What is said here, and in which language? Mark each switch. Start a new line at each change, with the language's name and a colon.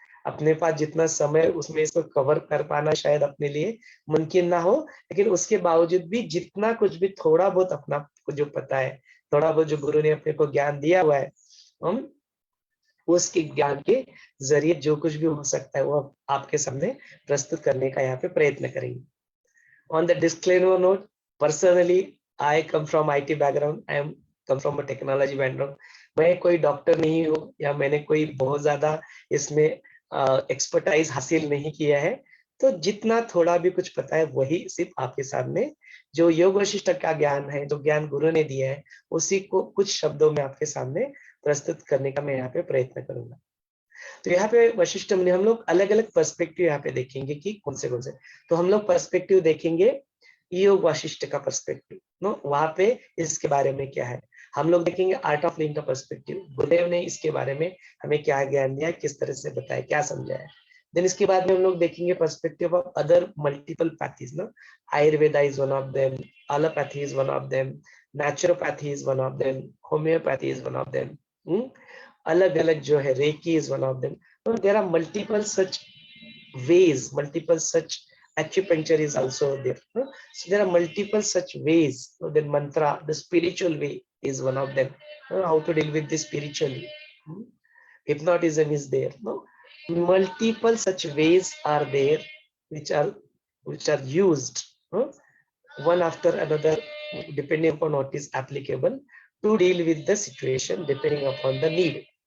Hindi: अपने पास जितना समय उसमें इसको कवर कर पाना शायद अपने लिए मुमकिन ना हो, लेकिन उसके बावजूद भी जितना कुछ भी थोड़ा बहुत अपना को जो पता है, थोड़ा बहुत जो गुरु ने अपने को ज्ञान दिया हुआ है, हम उसके ज्ञान के जरिए जो कुछ भी हो सकता है वो आपके सामने प्रस्तुत करने का यहाँ पे प्रयत्न करेंगे।
English: On the disclaimer note, personally I come from IT background, I am come from a technology background.
Hindi: मैं कोई डॉक्टर नहीं हूँ या मैंने कोई बहुत ज्यादा इसमें एक्सपर्टाइज हासिल नहीं किया है, तो जितना थोड़ा भी कुछ पता है वही सिर्फ आपके सामने जो योग वशिष्ठ का ज्ञान है, जो ज्ञान गुरु ने दिया है, उसी को कुछ शब्दों में आपके सामने प्रस्तुत करने का मैं यहाँ पे प्रयत्न करूंगा। तो यहाँ पे वशिष्ठ मुनि हम लोग अलग अलग पर्सपेक्टिव यहाँ पे देखेंगे कि कौन से। तो हम लोग पर्सपेक्टिव देखेंगे योग वशिष्ठ का पर्सपेक्टिव, नो वहां पे इसके बारे में क्या है। हम लोग देखेंगे आर्ट ऑफ लिविंग का पर्सपेक्टिव, गुरुदेव ने इसके बारे में हमें क्या ज्ञान दिया, किस तरह से बताया, क्या समझाया। देन इसके बाद में हम लोग देखेंगे
English: perspective of other multiple pathies, no Ayurveda is one of them, allopathy is one of them, naturopathy is one of them, homeopathy is one of them,
Hindi: अलग अलग जो है
English: Reiki is one of them. So there are multiple such ways, multiple such acupuncture is also there. So there are multiple such ways. Then mantra, the spiritual way is one of them. How to deal with this spiritually. Hypnotism is there. No, multiple such ways are there, which are used one after another, depending upon what is applicable to deal with the situation, depending upon the need.